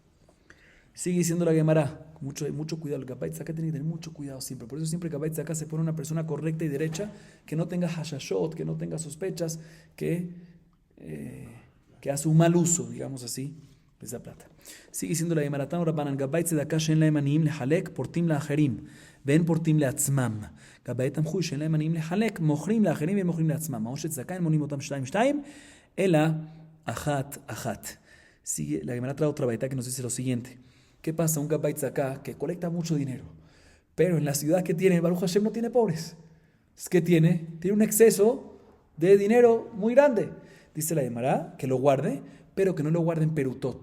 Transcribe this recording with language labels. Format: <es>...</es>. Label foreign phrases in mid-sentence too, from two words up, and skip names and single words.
<es>Sigue diciendo la Gemara, mucho cuidado, el</es> <he>גבאי צדקה</he> <es>tiene que tener mucho cuidado siempre. Por eso siempre</es> <he>גבאי צדקה</he> <es>se pone una persona correcta y derecha, que no tenga hashashot, que no tenga sospechas, que hace un mal uso, digamos así, esa plata. Sigue diciendo la</es> <arc>גמרא תנו רבנן גבאי צדקה שאין להם עניים לחלק פורטין לאחרים ואין פורטין לעצמן גבאי תמחוי שאין להם עניים לחלק מוכרין לאחרים ואין מוכרין לעצמן מעות של צדקה אין מונין אותן שתים שתים אלא אחת אחת.</arc> <es>Sigue la Gemara trae otra baita que nos dice lo siguiente. ¿Qué pasa? Un</es> <he>גבאי צדקה</he> <es>que colecta mucho dinero, pero en la ciudad que tiene,</es> <he>ברוך השם,</he> <es>no tiene pobres. Es que tiene un exceso de dinero muy grande. Dice la Gemara que lo guarde, pero que no lo guarde en perutot.</es>